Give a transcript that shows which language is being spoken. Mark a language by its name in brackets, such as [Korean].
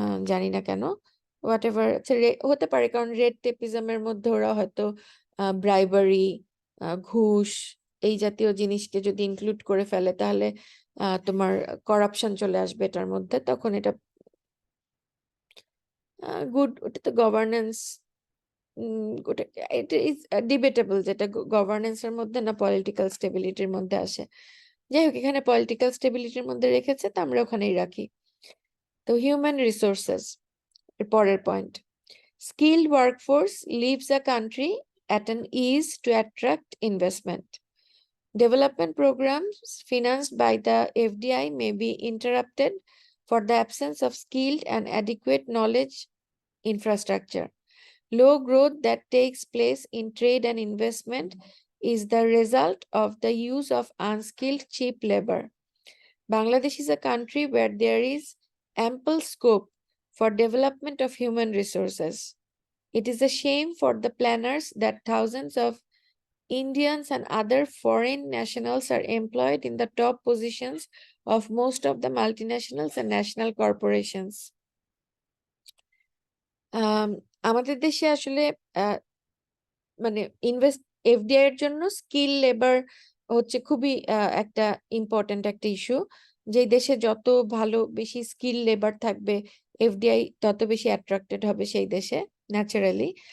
[Bangla] জানি না কেন, [English] whatever [Bangla] হতে পারে, কারণ রেড টেপিজমের মধ্যে ওরা হয়তো ব্রাইবারি, ঘুষ, এই জাতীয় জিনিসকে যদি ইনক্লুড করে ফেলে তাহলে তোমার করাপশন চলে আসবে এটার মধ্যে, তখন এটা গুড, ওটা তো গভর্নেন্স, ওটা এটা [English] is debatable, [Bangla] যেটা গভর্নেন্সের মধ্যে না পলিটিক্যাল স্টেবিলিটির মধ্যে আসে। যাই হোক, এখানে পলিটিক্যাল স্টেবিলিটির মধ্যে রেখেছে, তো আমরা ওখানেই রাখি। তো হিউম্যান রিসোর্সেস এর পরের point, [English] skilled workforce leaves a country at an ease to attract investment. Development programs financed by the FDI may be interrupted for the absence of skilled and adequate knowledge infrastructure. Low growth that takes place in trade and investment is the result of the use of unskilled cheap labor. Bangladesh is a country where there is ample scope for development of human resources. It is a shame for the planners that thousands of Indians and other foreign nationals are employed in the top positions of most of the multinationals and national corporations. [Bangla] আমাদের দেশে আসলে মানে FDI এর জন্য skill labour হচ্ছে খুবই একটা important একটা ইস্যু। যে দেশে যত ভালো বেশি স্কিল লেবার থাকবে, এফডিআই তত বেশি অ্যাট্রাক্টেড হবে সেই দেশে ন্যাচারালি।